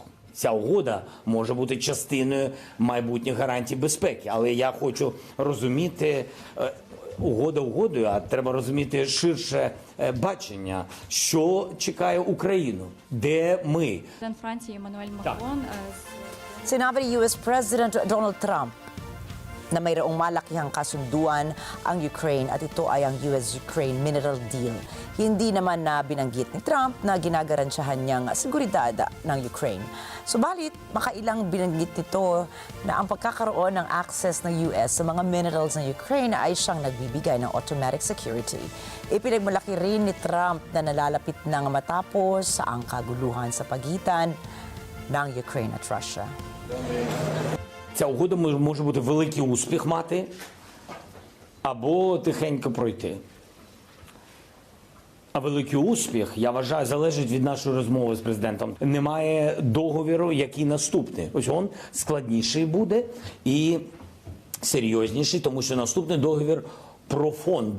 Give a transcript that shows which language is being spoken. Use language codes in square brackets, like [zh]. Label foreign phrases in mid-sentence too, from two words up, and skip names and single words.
[uk] Ця угода може бути частиною майбутніх гарантій безпеки, але я хочу розуміти, угода угодою, а треба розуміти ширше бачення, що чекає Україну, де ми. Президент Франції Еммануель Макрон. [tl] Sinabi ni US President Donald Trump. na mayroong malakihang kasunduan ang Ukraine at ito ay ang [en] US-Ukraine mineral deal. [tl] Hindi naman na binanggit ni Trump na ginagaransyahan niyang seguridad ng Ukraine. Subalit, makailang binanggit nito na ang pagkakaroon ng access ng US sa mga minerals ng Ukraine ay siyang nagbibigay ng [en] automatic security. [tl] Ipinagmalaki rin ni Trump na nalalapit nang matapos ang kaguluhan sa pagitan ng Ukraine at Russia. [uk] Ця угода може бути великий успіх мати або тихенько пройти. А великий успіх, я вважаю, залежить від нашої розмови з президентом. Немає договіру, який наступний. Ось він складніший буде і серйозніший, тому що наступний договір про фонд.